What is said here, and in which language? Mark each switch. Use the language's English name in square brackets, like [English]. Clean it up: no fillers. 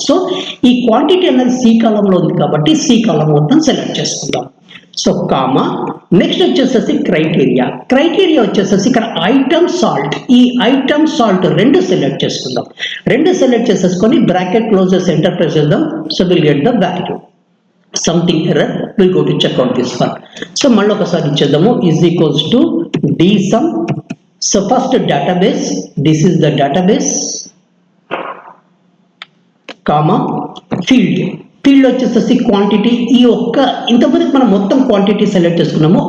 [Telugu] So ఈ quantity అనేది C కాలంలో ఉంది కాబట్టి సి కాలం మొత్తం సెలెక్ట్ చేసుకుందాం. సో కామా నెక్స్ట్ వచ్చేసేసి క్రైటీరియా. క్రైటీరియా వచ్చేసేసి ఇక్కడ ఐటమ్ సాల్ట్. ఈ ఐటమ్ సాల్ట్ రెండు సెలెక్ట్ చేసుకుందాం. రెండు సెలెక్ట్ చేసేసుకొని బ్రాకెట్ క్లోజ్ చేసి ఎంటర్ ప్రెస్ చేద్దాం. [English] So will get the value. Something error, we'll go to check out this one. [Telugu] So మళ్ళీ ఒకసారి ఇచ్చేద్దాము. [English] Is equals to DSUM. So first database, this is the database, comma field. [Telugu] Field వచ్చేసి quantity. ఈ ఒక్క ఇంతమందికి మనం మొత్తం quantity select చేసుకున్నాము.